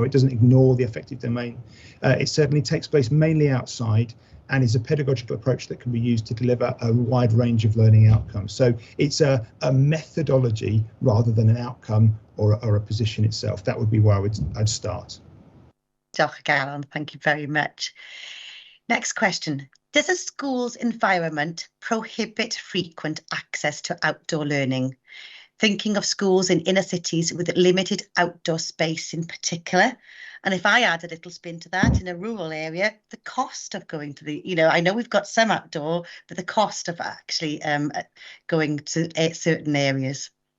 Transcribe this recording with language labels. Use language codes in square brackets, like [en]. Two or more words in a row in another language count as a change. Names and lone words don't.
[en] It doesn't ignore the affective domain. It certainly takes place mainly outside, and is a pedagogical approach that can be used to deliver a wide range of learning outcomes. So it's a methodology rather than an outcome or a position itself. That would be where I'd start. [cy] Diolch o galon, [en] thank you very much. Next question. Does a school's environment prohibit frequent access to outdoor learning? Thinking of schools in inner cities with limited outdoor space in particular. And if I add a little spin to that, in a rural area, the cost of going to I know we've got some outdoor, but the cost of actually going to certain areas.